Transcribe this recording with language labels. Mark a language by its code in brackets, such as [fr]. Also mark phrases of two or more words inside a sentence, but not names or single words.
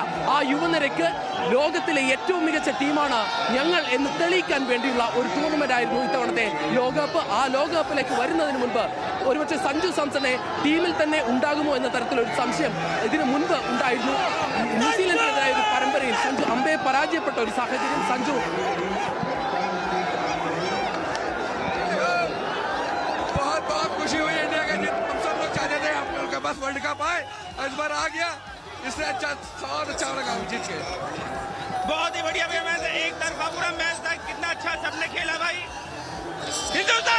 [ml] ആ യുവനിരയ്ക്ക് ലോകത്തിലെ ഏറ്റവും മികച്ച ടീമാണ് ഞങ്ങൾ എന്ന് തെളിയിക്കാൻ വേണ്ടിയുള്ള ഒരു ടൂർണമെന്റ് ആയിരുന്നു ഇത്തവണത്തെ ലോകകപ്പ്. ആ ലോകകപ്പിലേക്ക് വരുന്നതിന് മുൻപ് ഒരുപക്ഷെ സഞ്ജു സാംസനെ ടീമിൽ തന്നെ ഉണ്ടാകുമോ എന്ന തരത്തിലൊരു സംശയം ഇതിനു മുൻപ് ഉണ്ടായിരുന്നു. ന്യൂസിലൻഡിനെതിരായ ഒരു പരമ്പരയിൽ സഞ്ജു അമ്പയെ പരാജയപ്പെട്ട ഒരു സാഹചര്യം. സഞ്ജു [hi] बहुत खुशी हुई इंडिया का, हम सब लोग चाहते थे हम लोग के पास वर्ल्ड कप आए, इस बार आ गया, इससे और अच्छा लगा जीत के। बहुत ही बढ़िया मैच, एक तरफा पूरा मैच था, कितना अच्छा सबने खेला भाई।